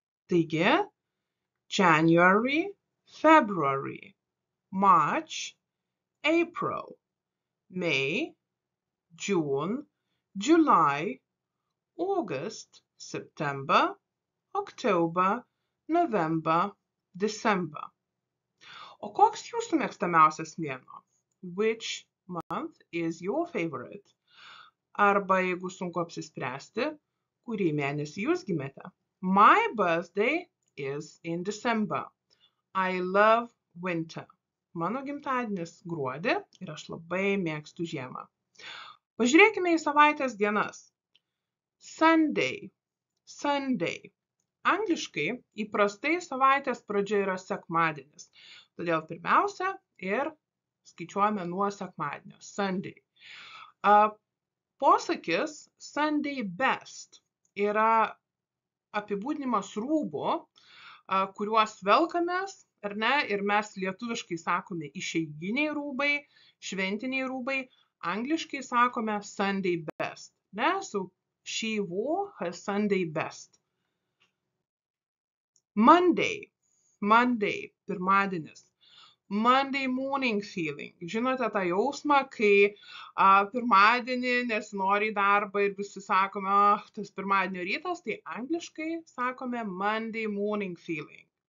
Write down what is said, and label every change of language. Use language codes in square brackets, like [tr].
[en] Taigi, January, February, March, April, May, June, July, August, September, October, November, December. [lt] O koks jūsų mėgstamiausias mėnuo? [en] Which month is your favorite? [lt] Arba jeigu sunku apsispręsti, kurį mėnesį jūs gimėte. [en] My birthday is in December. I love winter. [lt] Mano gimtadienis gruodį ir aš labai mėgstu žiemą. Pažiūrėkime į savaitės dienas. Sunday. Angliškai įprastai savaitės pradžia yra sekmadienis. Todėl pirmiausia ir skaičiuojame nuo sekmadienio. Sunday. Posakis Sunday best yra apibūdinimas rūbų, kuriuos velkamės, ar ne, ir mes lietuviškai sakome išeiginiai rūbai, šventiniai rūbai, angliškai sakome Sunday best. Ne? [en] So she wore her Sunday best. Monday, pirmadienis. Monday morning feeling. [lt] Žinote tą jausmą, kai pirmadienį nesinori į darbą ir visi sakome, tas pirmadienio rytas, tai angliškai sakome [en] Monday morning feeling.